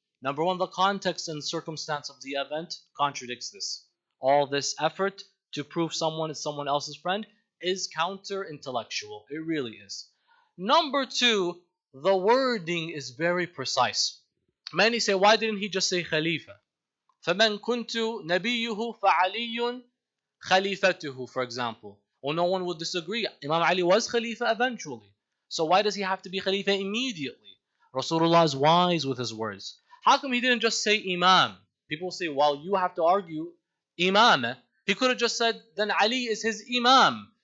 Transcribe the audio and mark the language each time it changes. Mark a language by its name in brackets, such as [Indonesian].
[English] Number one, the context and circumstance of the event contradicts this. All this effort to prove someone is someone else's friend is counter-intellectual. It really is. Number two, the wording is very precise. Many say, why didn't he just say Khalifa? [Arabic] فَمَنْ كُنْتُ نَبِيُّهُ فَعَلِيٌّ خَلِيفَتُهُ, [English] for example. Well, no one would disagree. Imam Ali was Khalifa eventually. So why does he have to be Khalifa immediately? Rasulullah is wise with his words. How come he didn't just say Imam? People say, well, you have to argue Imam. He could have just said, then Ali is his Imam.